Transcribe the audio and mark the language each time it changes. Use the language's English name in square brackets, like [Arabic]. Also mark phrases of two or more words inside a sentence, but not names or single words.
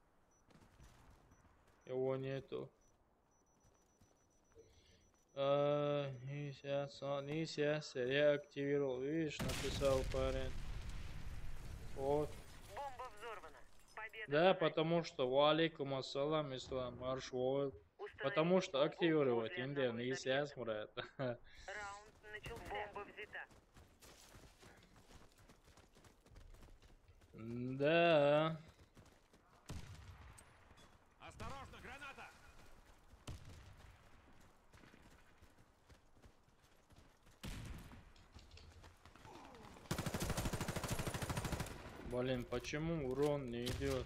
[Russian] Его нету. Не сейчас, я активировал. Видишь, написал парень. Вот. Бомба взорвана. Победа Да, за нами. потому что [Arabic] وعليكم السلام, [Russian] ислам, маршвой. Потому Установите что бомбу активировать возле Индию одного не из сейчас, объектов. брат. Раунд начался. Бомба взята. Да. Осторожно, граната! Блин, почему урон не идет?